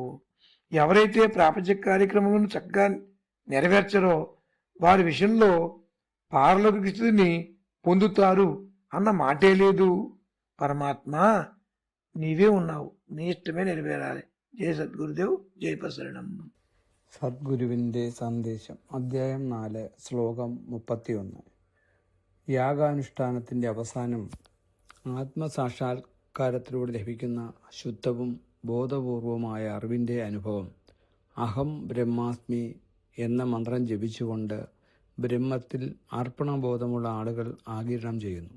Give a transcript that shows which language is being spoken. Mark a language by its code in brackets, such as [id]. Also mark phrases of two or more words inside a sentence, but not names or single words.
[te] ఎవరైతే ప్రాపంచిక కార్యక్రమములను చక్కగా నెరవేర్చరో వారి విషయంలో పారలౌకిక స్థితిని పొందుతారు అన్న మాటే లేదు. పరమాత్మ నీవే ఉన్నావు, నీ ఇష్టమే నెరవేరాలి. జయ సద్గురుదేవ్, జయ ప్రసరణం. [ml] സദ്ഗുരുവിൻ്റെ സന്ദേശം അധ്യായം 4 ശ്ലോകം 31. യാഗാനുഷ്ഠാനത്തിൻ്റെ അവസാനം ആത്മസാക്ഷാത്കാരത്തിലൂടെ ലഭിക്കുന്ന ശുദ്ധവും ബോധപൂർവമായ അറിവിൻ്റെ അനുഭവം [sa] अहं ब्रह्मास्मि [ml] എന്ന മന്ത്രം ജപിച്ചുകൊണ്ട് ബ്രഹ്മത്തിൽ അർപ്പണബോധമുള്ള ആളുകൾ ആഗിരണം ചെയ്യുന്നു.